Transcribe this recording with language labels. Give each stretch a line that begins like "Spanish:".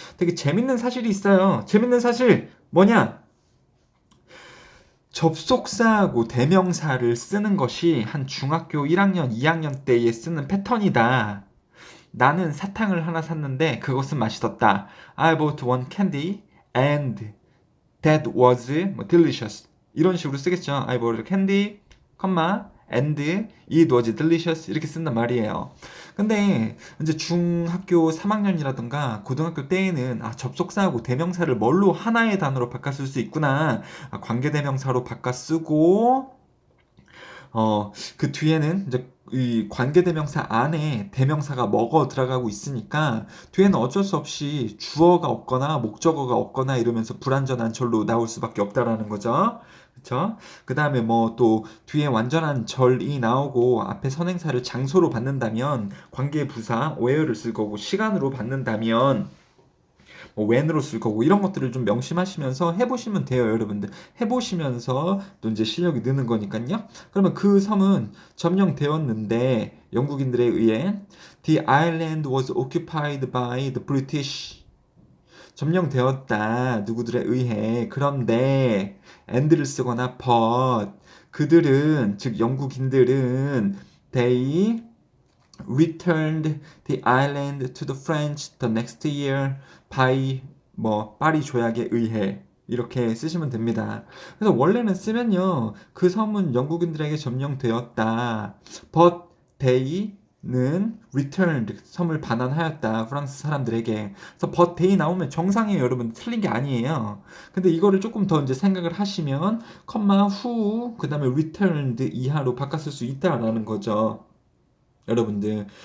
Korean: 되게 재밌는 사실이 있어요. 재밌는 사실 뭐냐? 접속사하고 대명사를 쓰는 것이 한 중학교 1학년, 2학년 때에 쓰는 패턴이다. 나는 사탕을 하나 샀는데 그것은 맛있었다.
English: I bought one candy and that was delicious.
Korean: 이런 식으로 쓰겠죠.
English: I bought a candy, and it was delicious
Korean: 이렇게 쓴단 말이에요. 근데 이제 중학교 3학년이라든가 고등학교 때에는 접속사하고 대명사를 뭘로 하나의 단어로 바꿔 쓸 수 있구나. 관계대명사로 바꿔 쓰고 그 뒤에는 이제 이 관계대명사 안에 대명사가 먹어 들어가고 있으니까 뒤에는 어쩔 수 없이 주어가 없거나 목적어가 없거나 이러면서 불완전한 절로 나올 수밖에 없다라는 거죠. 그쵸? 그 다음에 뭐 또 뒤에 완전한 절이 나오고 앞에 선행사를 장소로 받는다면 관계부사 where를 쓸 거고 시간으로 받는다면 뭐 when으로 쓸 거고 이런 것들을 좀 명심하시면서 해보시면 돼요, 여러분들. 해보시면서 또 이제 실력이 느는 거니까요. 그러면 그 섬은 점령되었는데 영국인들에 의해
English: The island was occupied by the British.
Korean: 점령되었다. 누구들에 의해.
English: 그런데 and를 쓰거나 but
Korean: 그들은 즉 영국인들은
English: they returned the island to the French the next year by
Korean: 파리 조약에 의해 이렇게 쓰시면 됩니다. 그래서 원래는 쓰면요. 그 섬은 영국인들에게 점령되었다.
English: But they
Korean: 는 returned 섬을 반환하였다. 프랑스 사람들에게. 그래서 but they 나오면 정상이에요, 여러분. 틀린 게 아니에요. 근데 이거를 조금 더 이제 생각을 하시면 who 그다음에 returned 이하로 바꿨을 수 있다라는 거죠. 여러분들.